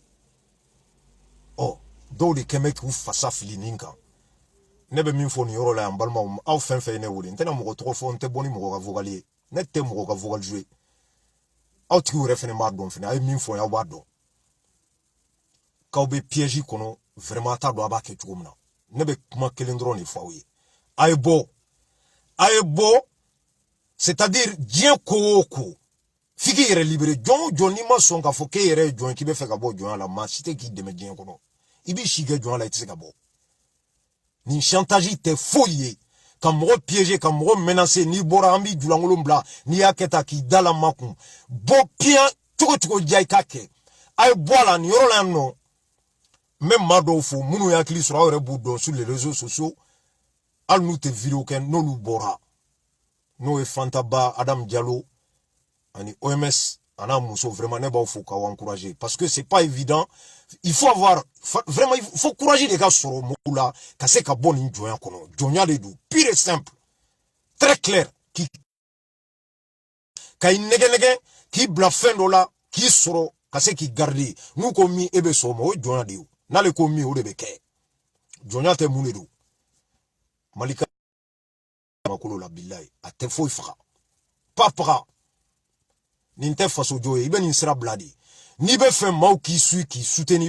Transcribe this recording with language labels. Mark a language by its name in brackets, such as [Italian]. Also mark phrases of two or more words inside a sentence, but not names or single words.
[Bambara] dɔw de kɛmɛ k'u fasa fili nin kan ne bɛ min fɔ nin yɔrɔ la yan balimaw aw fɛn fɛn ye ne wele n tɛna mɔgɔ tɔgɔ fɔ n tɛ bɔ ni mɔgɔ ka vocal ye ne tɛ mɔgɔ ka [French] vocal jouer [Bambara] aw tigiw yɛrɛ fɛnɛ b'a dɔn fɛnɛ a ye min fɔ aw b'a dɔn k'aw bɛ piège kɔnɔ vraiment t'a dɔn a b'a kɛ cogo min na ne bɛ kuma kelen dɔrɔn de fɔ aw ye a ye bɔ c'est-à-dire diɲɛ ko o ko f'i k'i yɛrɛ libérer jɔn o jɔn n'i ma sɔn k'a fɔ k'e yɛrɛ ye jɔn ye k'i bɛ fɛ ka bɔ jɔnya la maa si tɛ k'i dɛmɛ diɲɛ kɔnɔ i b'i si kɛ jɔnya la i tɛ se ka bɔ nin chantage tɛ foyi ye ka mɔgɔ piéger ka mɔgɔ menacer n'i bɔra an b'i julankolon bila n'i y'a kɛ tan k'i da la makun bɔ piyan cogo cogo diya i k'a kɛ a ye bɔ a la nin yɔrɔ la yan nɔ n bɛ maa dɔw fo minnu ye hakili sɔrɔ aw yɛrɛ b'u dɔn [French] sur les réseaux sociaux [Bambara] hali n'u tɛ vidéo kɛ n'olu bɔra n'o ye Fantaba Adam Diallo ani OMS ana muso vraiment ne b'aw fo k'aw encourager [French] parce que c'est pas évident il faut avoir vraiment il faut courage [Bambara] de ka sɔrɔ mɔgɔw la ka se ka bɔ nin jɔnya kɔnɔ jɔnya de don [French] pure et simple très clair [Bambara] ka i nɛgɛ k'i bila fɛn dɔ la k'i sɔrɔ ka se k'i garder n'u ko min e bɛ sɔn o ma o ye jɔnya de ye n'ale ko min o de bɛ kɛ jɔnya tɛ mun de don malika makolo la bilahi a tɛ foyi faga pas faga nin tɛ faso jɔ ye i bɛ nin sira bila de n'i bɛ fɛ maaw k'i su k'i soutenir i